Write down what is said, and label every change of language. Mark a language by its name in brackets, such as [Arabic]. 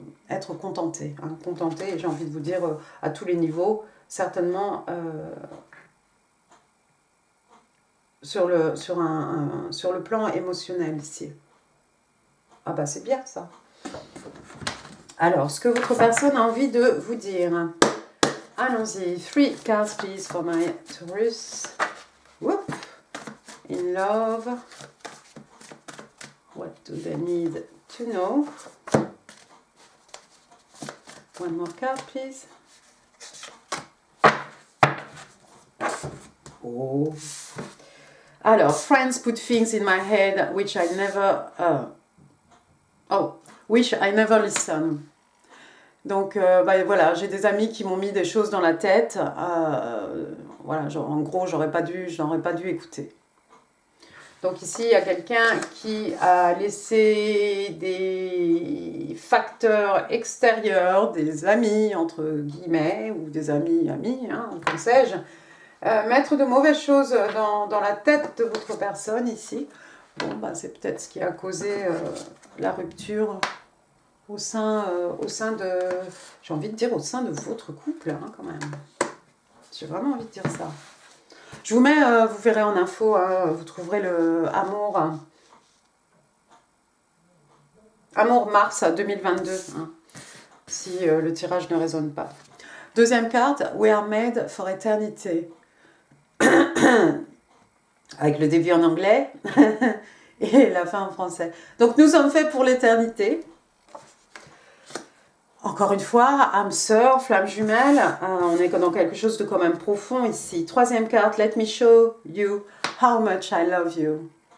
[French] être contenté, hein, contenté, et j'ai envie de vous dire à tous les niveaux, certainement sur le plan émotionnel ici. Ah bah c'est bien ça. Alors, ce que votre personne a envie de vous dire. Allons-y. [English] 3 cards, please, for my Taurus. Whoop. In love. What do they need to know? One more card, please. Oh. [French] Alors, [English] friends put things in my head which I never... wish I never listen. [French] Donc, bah, voilà, j'ai des amis qui m'ont mis des choses dans la tête. Voilà, genre, en gros, je n'aurais pas dû écouter. Donc ici, il y a quelqu'un qui a laissé des facteurs extérieurs, des amis, entre guillemets, ou des amis, hein, comme sais-je, mettre de mauvaises choses dans la tête de votre personne ici. Bon, bah, c'est peut-être ce qui a causé la rupture au sein de, j'ai envie de dire au sein de votre couple, hein, quand même. J'ai vraiment envie de dire ça. Je vous mets, vous verrez en info, hein, vous trouverez le Amour Mars 2022, hein, si le tirage ne résonne pas. Deuxième carte, [English] We are made for eternity. [French] Avec le début en anglais et la fin en français. Donc nous sommes faits pour l'éternité. Encore une fois, âme sœur, flamme jumelle, on est dans quelque chose de quand même profond ici. Troisième carte, [English] Let me show you how much I love you.